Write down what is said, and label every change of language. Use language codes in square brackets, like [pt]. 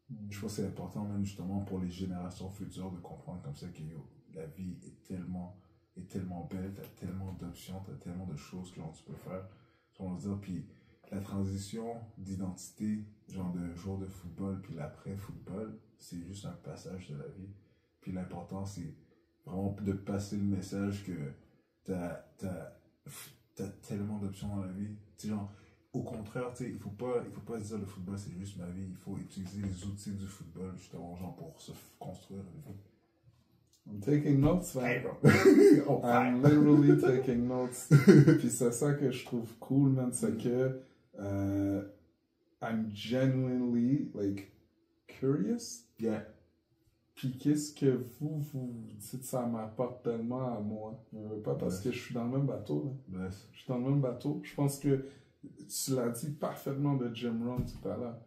[fr] je pense que c'est important, même justement, pour les générations futures de comprendre comme ça que la vie est tellement belle, t'as tellement d'options, t'as tellement de choses que genre, tu peux faire, on va dire, puis la transition d'identité, genre de joueur de football, puis l'après-football, c'est juste un passage de la vie, puis l'important, c'est vraiment de passer le message que t'as tellement d'options dans la vie. Tu sais, genre, au contraire, tu sais, il faut pas se dire le football c'est juste ma vie. Il faut utiliser les outils du football, justement, genre, pour se construire une vie. [en] I'm taking notes, man. Hey, bro. Oh, I'm literally taking notes. [fr] Puis c'est ça que je trouve cool, man, c'est que [en] I'm genuinely, like, curious. Yeah. [fr] Puis qu'est-ce que vous dites, ça m'apporte tellement à moi. Pas parce que je suis dans le même bateau. Là. Je suis dans le même bateau. Je pense que tu l'as dit parfaitement de Jim Rohn tout à l'heure.